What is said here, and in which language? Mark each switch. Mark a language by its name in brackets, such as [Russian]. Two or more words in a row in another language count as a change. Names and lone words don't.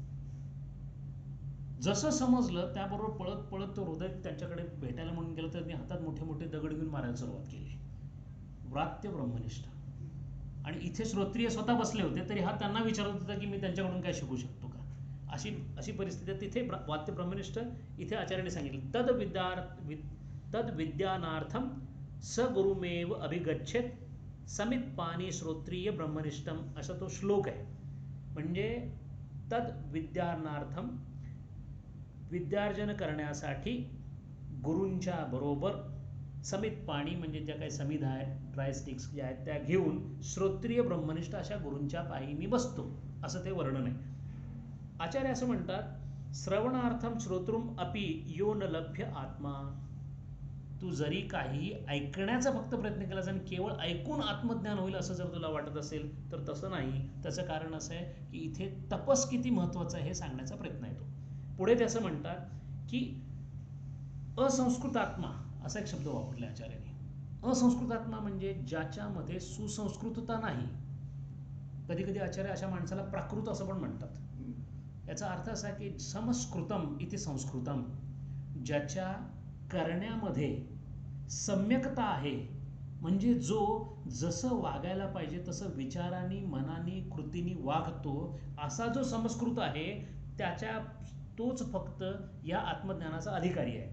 [Marathi] जसं समजलं त्याबरोबर पळत पळत तो हृदय त्यांच्याकडे भेटायला म्हणून गेला, तर त्यांनी हातात मोठे मोठे दगड घेऊन मारायला सुरुवात केली. व्रात्य ब्रह्मनिष्ठ. आणि इथे श्रोत्रिय स्वतः बसले होते तरी हा त्यांना विचारत होता की मी त्यांच्याकडून काय शिकू शकतो का. अशी परिस्थिती. तिथे व्रात्य ब्रह्मनिष्ठ. इथे आचार्याने सांगितलं [Sanskrit] तद विद्यानार्थम स गुरुमेव अभिगच्छेत समित पाणी श्रोत्रिय ब्रह्मनिष्ठम, [Marathi] असा तो श्लोक आहे. म्हणजे [Sanskrit] तद विद्यानार्थम, [Marathi] विद्यार्जन करण्यासाठी गुरूंच्या बरोबर समित पाणी म्हणजे ज्या काही समिधा आहेत, [English] dry sticks [Marathi] ज्या आहेत त्या घेऊन श्रोत्रिय ब्रह्मनिष्ठ अशा गुरूंच्या पायी मी बसतो, असं ते वर्णन आहे. आचार्य असं म्हणतात [Sanskrit] श्रवणार्थम श्रोत्रुम अपि यो न लभ्य आत्मा. [Marathi] तू जरी काही ऐकण्याचा फक्त प्रयत्न केलास आणि केवळ ऐकून आत्मज्ञान होईल असं जर तुला वाटत असेल तर तसं नाही. त्याचं कारण असं आहे की इथे तपस किती महत्वाचं आहे हे सांगण्याचा प्रयत्न आहे तो. पुढे ते असं म्हणतात की असंस्कृत आत्मा असा एक शब्द वापरला आचार्याने. असंस्कृत आत्मा म्हणजे ज्याच्यामध्ये सुसंस्कृतता नाही. कधी कधी आचार्य अशा माणसाला प्राकृत असं पण म्हणतात. याचा अर्थ असा की [Sanskrit] समस्कृतम इति संस्कृतम, [Marathi] ज्याच्या करण्यामध्ये सम्यकता आहे, म्हणजे जो जसं वागायला पाहिजे तसं विचारांनी मनाने कृतीने वागतो असा जो समस्कृत आहे तोच फक्त या आत्मज्ञानाचा अधिकारी आहे.